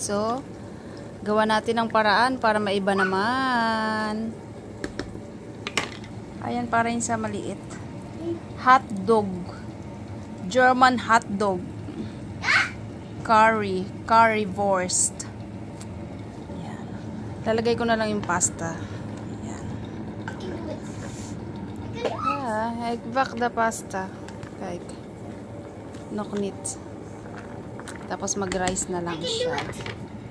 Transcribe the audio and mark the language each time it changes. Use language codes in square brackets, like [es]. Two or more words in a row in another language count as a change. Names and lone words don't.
[tl] So gawa natin ng paraan para maiba naman. Ayan para yung sa maliit. [en] Hotdog. German hotdog. [tl] Currywurst. Ayan. Lalagay ko na lang yung pasta. [nl] Ik bak [en] the pasta. [nl] Kijk. Nog niet. [tl] Tapos mag-rice na lang siya.